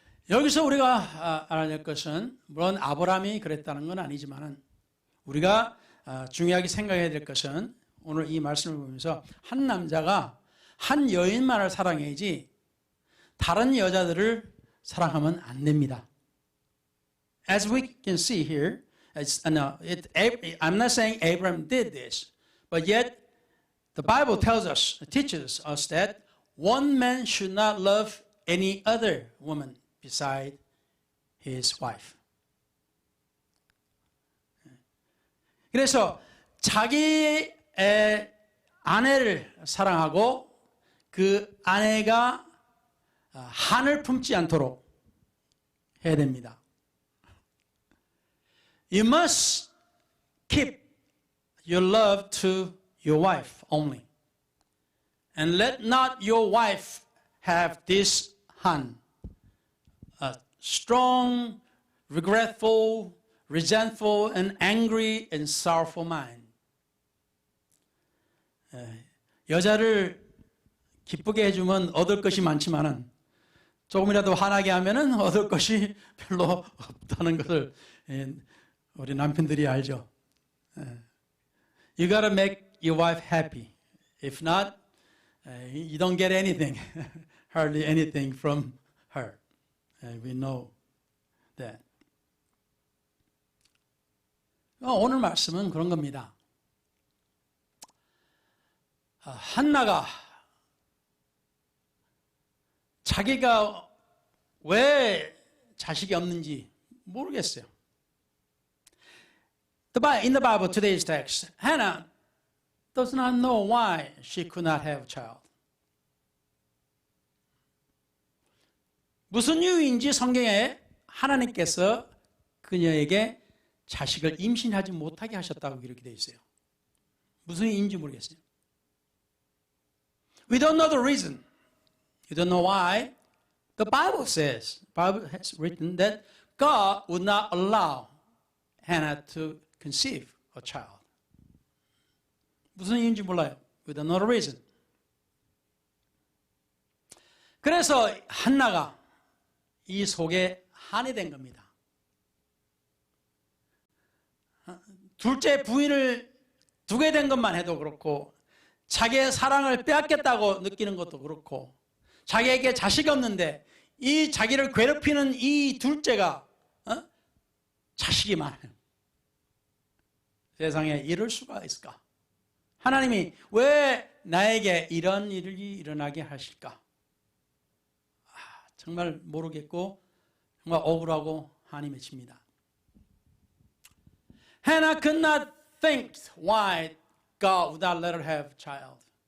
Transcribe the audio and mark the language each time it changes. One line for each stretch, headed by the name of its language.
Korean: 여기서 우리가 알아야 될 것은 물론 아브라함이 그랬다는 건 아니지만 우리가 중요하게 생각해야 될 것은 오늘 이 말씀을 보면서 한 남자가 한 여인만을 사랑해야지 다른 여자들을 사랑하면 안 됩니다.
English: As we can see here, I'm not saying Abraham did this, but yet the Bible teaches us that one man should not love any other woman beside his wife.
Korean: 그래서 자기의 아내를 사랑하고 그 아내가 한을 품지 않도록 해야 됩니다.
English: You must keep your love to your wife only. And let not your wife have this han. A strong, regretful, resentful, and angry and sorrowful mind.
Korean: 여자를 기쁘게 해주면 얻을 것이 많지만은 조금이라도 화나게 하면은 얻을 것이 별로 없다는 것을 우리 남편들이 알죠.
English: You gotta make your wife happy. If not, you don't get anything, hardly anything from her. We know that.
Korean: 오늘 말씀은 그런 겁니다. 한나가 자기가 왜 자식이 없는지 모르겠어요.
English: In the Bible, today's text, Hannah does not know why she could not have a child.
Korean: 무슨 이유인지 성경에 하나님께서 그녀에게 자식을 임신하지 못하게 하셨다고 이렇게 되어 있어요. 무슨 이유인지 모르겠어요.
English: We don't know the reason. You don't know why. The Bible has written that God would not allow Hannah to conceive a child.
Korean: 무슨 이유인지 몰라요.
English: We don't know the reason.
Korean: 그래서 한나가 이 속에 한이 된 겁니다. 둘째 부인을 두게 된 것만 해도 그렇고, 자기의 사랑을 빼앗겼다고 느끼는 것도 그렇고, 자기에게 자식이 없는데 이 자기를 괴롭히는 이 둘째가 자식이 많아요. 세상에 이럴 수가 있을까? 하나님이 왜 나에게 이런 일이 일어나게 하실까? 정말 모르겠고 정말 억울하고 한이 맺힙니다.
English: Hannah could not think why God would not let her have a child.